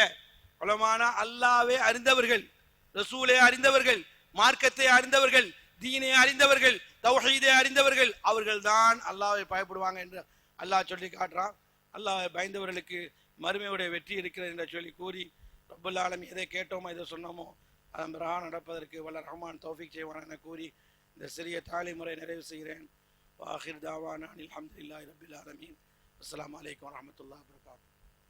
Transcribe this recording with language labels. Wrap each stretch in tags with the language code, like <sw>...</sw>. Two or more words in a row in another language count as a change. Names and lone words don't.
<ta>உலமானா அல்லாஹ்வை அறிந்தவர்கள், ரசூலை அறிந்தவர்கள், மார்க்கத்தை அறிந்தவர்கள், தீனை அறிந்தவர்கள், தௌஹீதை அறிந்தவர்கள், அவர்கள் தான் அல்லாஹ்வை பயப்படுவாங்க என்று அல்லாஹ் சொல்லி காட்டுறான். அல்லாஹ்வை பயந்தவர்களுக்கு மறுமையுடைய வெற்றி இருக்கிறது என்று சொல்லி கூறி,</ta> <ar>رب العالمين</ar> <ta>எதை கேட்டோமோ எதை சொன்னோமோ அதன் பிரகாரம் நடப்பதற்கு வல்ல ரஹ்மான் தௌஃபீக் செய்வான் என கூறி இந்த சிறிய தாலிமுறை நிறைவு செய்கிறேன்.</ta> <ar>وآخر دعوانا أن الحمد لله رب العالمين. السلام عليكم ورحمة الله وبركاته.</ar>